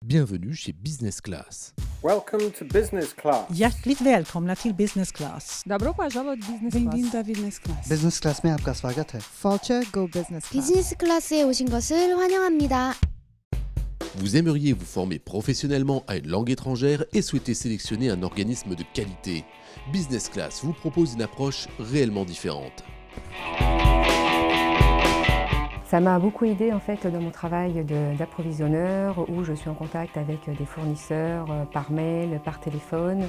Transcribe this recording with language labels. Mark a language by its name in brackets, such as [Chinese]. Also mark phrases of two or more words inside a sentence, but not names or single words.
[French] Bienvenue chez Business Class. [English] Welcome to Business Class. [Swedish] Hjärtligt välkomna till Business Class. [Russian] Добро пожаловать в Business Class. [French] Bienvenue à Business Class. [Hindi] बिजनेस क्लास में आपका स्वागत है। [French] Culture Go Business Class. [Korean] 비즈니스 클래스에 오신 것을 환영합니다. [French] Vous aimeriez vous former professionnellement à une langue étrangère et souhaitez sélectionner un organisme de qualité. Business Class vous propose une approche réellement différente. Ça m'a beaucoup aidé en fait dans mon travail d'approvisionneur où je suis en contact avec des fournisseurs par mail, par téléphone.